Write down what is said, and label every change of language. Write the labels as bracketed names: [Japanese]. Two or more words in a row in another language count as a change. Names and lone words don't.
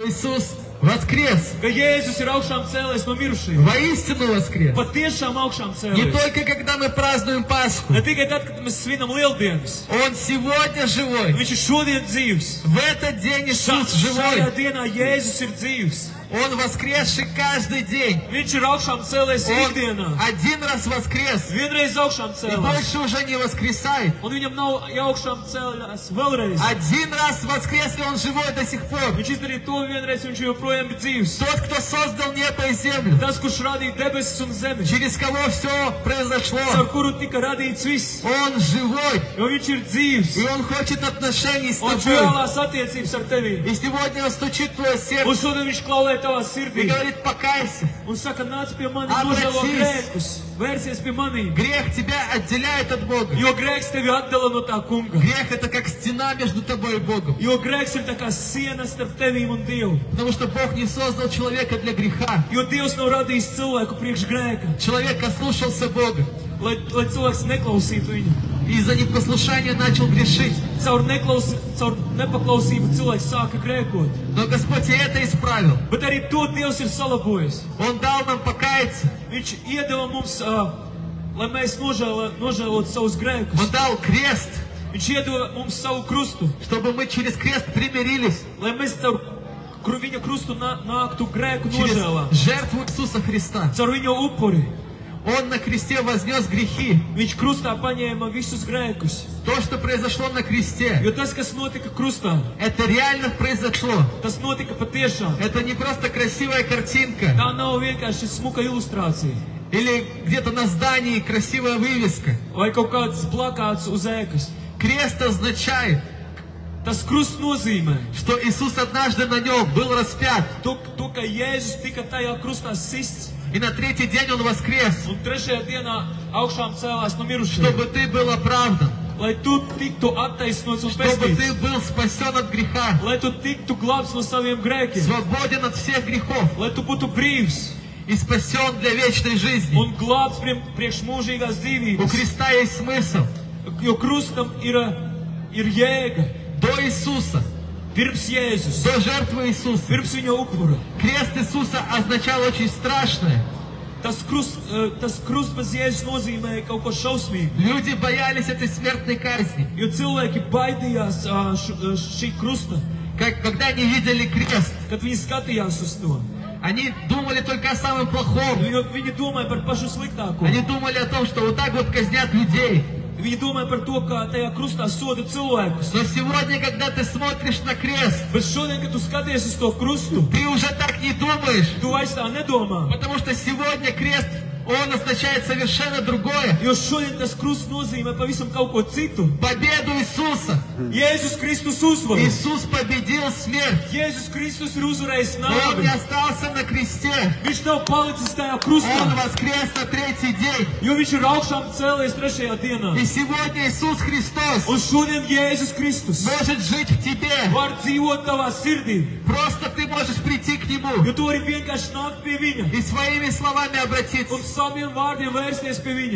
[Russian] Иисус воскрес. [Latvian] ka Jēzus ir augšām cēlies no mirušajiem. [Russian] Воистину воскрес. [Latvian] Patiešām augšām [Russian] Не [Latvian] cēlies. [Russian] только когда мы празднуем Пасху. [Latvian] Ne tikai tad, kad mēs svinam lieldienas. [Russian] Он сегодня живой. [Latvian] Viņš ir šodien dzīvs. [Russian] В этот день Иисус живой. [Latvian] Šajā dienā Jēzus ir dzīvs. [Russian] Он воскресший каждый день. [Latvian] Viņš ir augšām cēlies [Russian] Он [Latvian] ikdienā. [Russian] один раз воскрес. [Latvian] Vienreiz augšām [Russian] И [Latvian] cēlies. [Russian] больше уже не воскресает. [Latvian] Un viņam nav augšām cēlies vēlreiz. [Russian] Один раз воскрес, и он живой до сих пор. [Latvian] Viņš izdarīja to vienreiz, un viņš joprojām ir dzīvs. [Russian] Тот, кто создал небо и землю, [Latvian] Tas, kurš radīja debesis un zemi, [Russian] через кого все произошло, [Latvian] caur kuru tika radīts viss. [Russian] он живой. [Latvian] Jo viņš ir dzīvs. [Russian] И он хочет отношений с [Latvian] Un [Russian] тобой. [Latvian] vēlās attiecības ar tevi. [Russian] И сегодня он стучит в твое [Latvian] Un [Russian] сердце [Latvian] šodien viņš klauvē tavā [Russian] и [Latvian] sirdī. [Russian] говорит: покайся. [Latvian] Un saka, nāc pie manis, Abracies. nožēlo grēkus. Vērsies pie manī. [Russian] Грех тебя отделяет от Бога. [Latvian] Jo grēks tevi atdala no tā kunga. [Russian] Грех это как стена между тобой и Богом. [Latvian] Jo grēks ir tā kā siena starp tevīm un Dievu. [Russian] Потому что Бог не создал человека для греха. [Latvian] Jo Dievs nav radījis cilvēku priekš grēka. [Russian] Человек ослушался Бога [Latvian] Lai cilvēks neklausītu viņu. [Russian] и из-за непослушания начал грешить. [Latvian] Caur nepaklausību cilvēks sāka grēkot. [Russian] Но Господь и это исправил. [Latvian] Bet arī to Dievs ir salabojis. [Russian] Он дал нам покаяться. [Latvian] Viņš iedeva mums, lai mēs nožēlotu savus grēkus. [Russian] Он дал крест, [Latvian] Viņš iedeva mums savu krustu, [Russian] чтобы мы через крест примирились. [Latvian] lai mēs caur viņa krustu nāktu grēku [Russian] Через [Latvian] nožēlā. [Russian] жертву Иисуса Христа. [Latvian] Caur viņa upuri. [Russian] Он на кресте вознес грехи. [Latvian] Viņš krustā paņēma visus grēkus. [Russian] То, что произошло на кресте, [Latvian] Jo tas, kas notika krustā, [Russian] это реально произошло. [Latvian] tas notika patiešām. [Russian] Это не просто красивая картинка [Latvian] Tā nav vienkārši smuka ilustrācija. [Russian] или где-то на здании красивая вывеска. [Latvian] Vai kaut kāds plakāts uz ēkas. [Russian] Крест означает, [Latvian] Tas krusts nozīmē [Russian] что Иисус однажды на нем был распят, [Latvian] to, ka Jēzus tika tajā krustā sists. [Russian] и на третий день Он воскрес, [Latvian] Un trešajā dienā augšām cēlās no mirušajiem. [Russian] чтобы ты был оправдан, [Latvian] Lai tu tiktu attaisnots un [Russian] чтобы [Latvian] pestīts. [Russian] ты был спасен от греха, [Latvian] Lai tu tiktu glābts no saviem grēkiem. [Russian] свободен от всех грехов [Latvian] Lai tu būtu brīvs [Russian] и спасен для вечной жизни. [Latvian] un glābts priekš mūžīgās [Russian] У [Latvian] dzīvības. [Russian] креста есть смысл. [Latvian] Jo krustam ir jēga. [Russian] До Иисуса, [Latvian] Pirms Jēzus. [Russian] до жертвы Иисуса. [Latvian] Pirms viņa upura. [Russian] Крест Иисуса означал очень страшное. [Latvian] Tas krusts bez Jēzus nozīmē kaut ko šausmīgu. [Russian] Люди боялись этой смертной казни. [Latvian] Jo cilvēki baidījās šī krusta, [Russian] Когда они видели крест, [Latvian] kad viņi skatījās uz to. [Russian] они думали только о самом плохом. [Latvian] Viņi domāja par pašu sliktāko. [Russian] Они думали о том, что вот так вот казнят людей. [Latvian] Viņi domāja par to, kā tajā krustā soda cilvēkus. [Russian] Но сегодня, когда ты смотришь на крест, [Latvian] Bet šodien, kad tu skaties uz to krustu, [Russian] ты уже так не думаешь. [Latvian] tu vairs tā nedomā. [Russian] Потому что сегодня крест, он означает совершенно другое. [Latvian] Jo šodien tas krusts nozīmē pavisam kaut ko citu. [Russian] Победу Иисуса. [Latvian] Jēzus Kristus uzvaru. [Russian] Иисус победил смерть. [Latvian] Jēzus Kristus ir uzvarējis [Russian] Но Он не [Latvian] nāvi. [Russian] остался на кресте. [Latvian] Viņš nav palicis tajā [Russian] Он [Latvian] krustā, [Russian] воскрес на третий день. [Latvian] jo viņš ir augšām cēlies trešajā dienā. [Russian] И сегодня Иисус Христос [Latvian] Un šodien Jēzus Kristus [Russian] может жить в тебе. [Latvian] var dzīvot tavā sirdī. [Russian] Просто ты можешь прийти к Нему [Latvian] Jo tu vari vienkārši nākt pie viņa [Russian] и своими словами обратиться. [Latvian] un saviem vārdiem vērsties pie viņa.